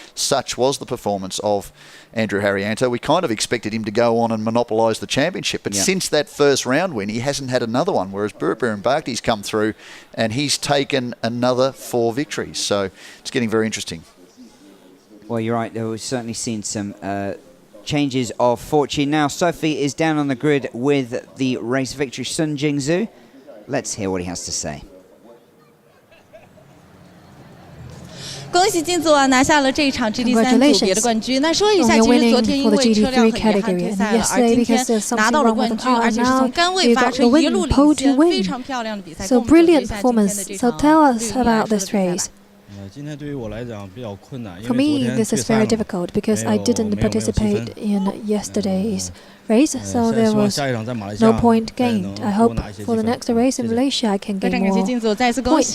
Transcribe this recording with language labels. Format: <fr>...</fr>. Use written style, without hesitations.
<en>Such was the performance of Andrew Harrianto. We kind of expected him to go on and monopolise the championship, but since that first round win, he hasn't had another one, whereas Birambakti's come through and he's taken another 4 victories. So it's getting very interesting. Well, you're right. We've certainly seen some changes of fortune. Now Sophie is down on the grid with the race victory, Sun Jingzhu. Let's hear what he has to say.</en> <zh>恭喜金组拿下了这一场 GT3 组别的冠军。那说一下，其实昨天因为车辆很遗憾退赛了，而今天拿到了冠军，而且是从杆位发车一路领先，非常漂亮的比赛。</zh> <en>So brilliant performance. So tell us about this race. For me, this is very difficult because I didn't participate in yesterday's race, so there was no point gained. I hope for the next race in Malaysia I can gain more points.</en>